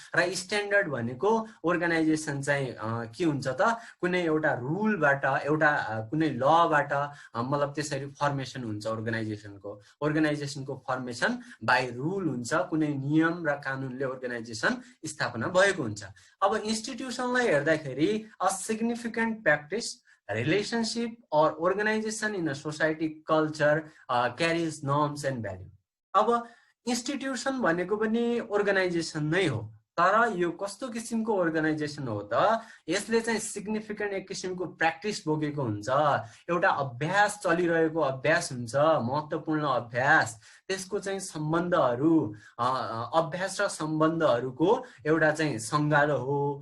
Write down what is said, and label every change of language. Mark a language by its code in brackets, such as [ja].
[ne] र स्ट्यान्डर्ड भनेको अर्गनाइजेसन चाहिँ के हुन्छ त, कुनै एउटा रुलबाट, एउटा कुनै लबाट मतलब त्यसरी फर्मेसन हुन्छ। अर्गनाइजेसनको फर्मेसन बाई रुल हुन्छ, कुनै नियम र कानुनले अर्गनाइजेसन स्थापना भएको हुन्छ। अब इन्स्टिट्युसनलाई हेर्दाखेरि [en] A significant practice, relationship or organization in a society culture carries norms and value। अब [ne] इन्स्टिट्युसन भनेको पनि अर्गनाइजेसन नै हो, तर यो कस्तो किसिमको अर्गनाइजेसन हो त, यसले चाहिँ सिग्निफिकेन्ट एक किसिमको प्र्याक्टिस बोकेको हुन्छ, एउटा अभ्यास चलिरहेको अभ्यास हुन्छ, महत्त्वपूर्ण अभ्यास, त्यसको चाहिँ सम्बन्धहरू, अभ्यास र सम्बन्धहरूको एउटा चाहिँ सङ्गालो हो।